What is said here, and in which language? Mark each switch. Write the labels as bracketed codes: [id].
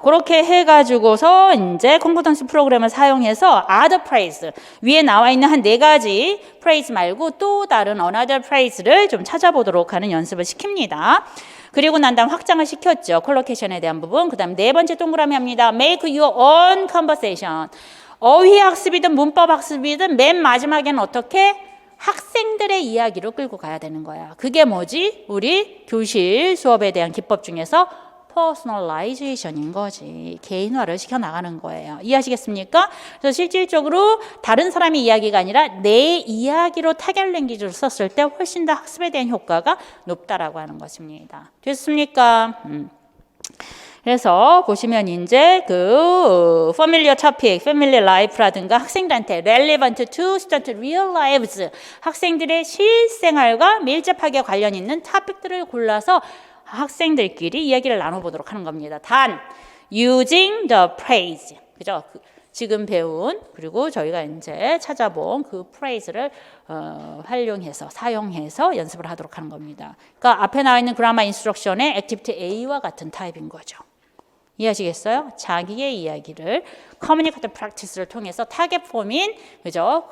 [ko] 그렇게 해가지고서 이제 콘코던스 프로그램을 사용해서 [en] other phrase [ko] 위에 나와 있는 한 4가지 phrase 말고 또 다른 [en] another phrase [ko] 를 좀 찾아보도록 하는 연습을 시킵니다. 그리고 난 다음 확장을 시켰죠. 콜로케이션에 대한 부분. 그 다음 4번째 동그라미 합니다. [en] Make your own conversation. [ko] 어휘 학습이든 문법 학습이든 맨 마지막에는 어떻게? 학생들의 이야기로 끌고 가야 되는 거야. 그게 뭐지? 우리 교실 수업에 대한 기법 중에서 퍼스널라이제이션인 거지. 개인화를 시켜나가는 거예요. 이해하시겠습니까? 그래서 실질적으로 다른 사람의 이야기가 아니라 내 이야기로 타겟 랭귀지를 썼을 때 훨씬 더 학습에 대한 효과가 높다라고 하는 것입니다. 됐습니까? 그래서 보시면 이제 그 [en] familiar topic, familiar life [ko] 라든가 학생들한테 [en] relevant to student real lives, [ko] 학생들의 실생활과 밀접하게 관련 있는 토픽들을 골라서 학생들끼리 이야기를 나눠보도록 하는 겁니다. 단 [en] using the phrase, [ko] 그죠? 지금 배운 그리고 저희가 이제 찾아본 그 phrase를 활용해서 사용해서 연습을 하도록 하는 겁니다. 그러니까 앞에 나와 있는 그라마 인스트럭션의 액티비티 A와 같은 타입인 거죠. 이해하시겠어요? 자기의 이야기를 커뮤니케이션 프랙티스를 통해서 타겟 폼인 그죠?